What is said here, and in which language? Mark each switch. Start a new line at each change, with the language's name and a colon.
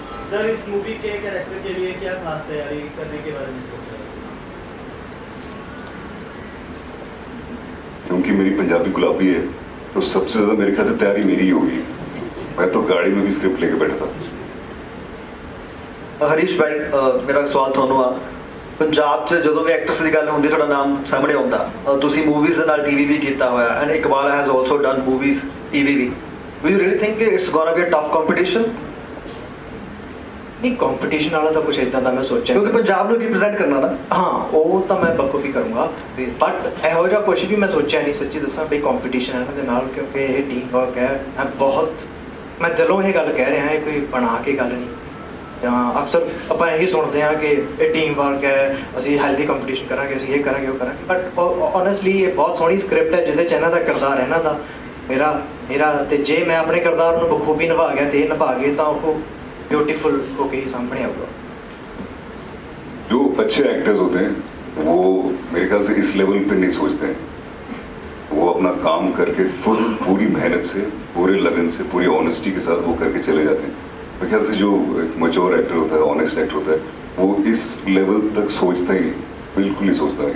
Hindi: Sir इस movie के character के लिए क्या खास तैयारी करने के बारे में सोच रहे हैं? क्योंकि मेरी पंजाबी गुलाबी है तो सबसे ज़्यादा मेरे ख्याल से तैयारी मेरी ही होगी, मैं तो गाड़ी में भी स्क्रिप्ट लेके बैठा था। हरीश भाई मेरा सवाल
Punjabi: ਤੁਹਾਨੂੰ ਆ, ਪੰਜਾਬ 'ਚ ਜਦੋਂ ਵੀ ਐਕਟਰਸ ਦੀ ਗੱਲ ਹੁੰਦੀ ਤੁਹਾਡਾ ਨਾਮ ਸਾਹਮਣੇ ਆਉਂਦਾ, ਤੁਸੀਂ ਮੂਵੀਜ਼ ਦੇ ਨਾਲ ਟੀਵੀ ਵੀ ਕੀਤਾ ਹੋਇਆ,
English: and Iqbal has also done movies TV
Punjabi: we,
English: Do you really think it's gonna be a tough competition?
Hindi: नहीं कंपटीशन वाला तो कुछ इतना मैं सोचा क्योंकि पंजाब
Punjabi: ਨੂੰ ਰਿਪਰੈਜ਼ੈਂਟ ਕਰਨਾ ਨਾ।
Hindi: हाँ वो तो मैं बखूबी करूँगा, बट
Punjabi: ਇਹੋ ਜਿਹਾ
Hindi: कुछ भी मैं सोचा नहीं, सच्ची दसा भी कंपटीशन है ना ਦੇ ਨਾਲ, क्योंकि ये टीम वर्क है, मैं दिलों ये गल कह रहा है, कोई बना के गल नहीं।
Punjabi: अक्सर ਆਪਾਂ ਇਹੀ ਸੁਣਦੇ ਹਾਂ ਕਿ ਇਹ ਟੀਮ ਵਰਕ ਹੈ, ਅਸੀਂ ਹੈਲਦੀ ਕੰਪੀਟੀਸ਼ਨ ਕਰਾਂਗੇ, ਅਸੀਂ ਇਹ ਕਰਾਂਗੇ ਉਹ ਕਰਾਂਗੇ, ਬਟ ਓਨੈਸਟਲੀ ਇਹ ਬਹੁਤ ਸੋਹਣੀ ਸਕ੍ਰਿਪਟ ਹੈ ਜਿਹਦੇ 'ਚ ਇਹਨਾਂ ਦਾ ਕਿਰਦਾਰ ਇਹਨਾਂ ਦਾ ਮੇਰਾ ਤੇ ਜੇ ਮੈਂ ਆਪਣੇ ਕਿਰਦਾਰ ਨੂੰ ਬਖੂਬੀ ਨਿਭਾ ਗਿਆ ਤੇ ਇਹ ਨਿਭਾ ਗਏ ਤਾਂ ਉਹ
Hindi: ब्यूटीफुल होके ही सामने आऊगा। जो अच्छे एक्टर्स होते हैं वो मेरे ख्याल से इस लेवल पे नहीं सोचते हैं, वो अपना काम करके पूरी मेहनत से, पूरे लगन से, पूरी ऑनेस्टी के साथ वो करके चले जाते हैं। मेरे ख्याल से जो एक मैच्योर एक्टर होता है, ऑनेस्ट एक्टर होता है, वो इस लेवल तक सोचता ही बिल्कुल नहीं सोचता।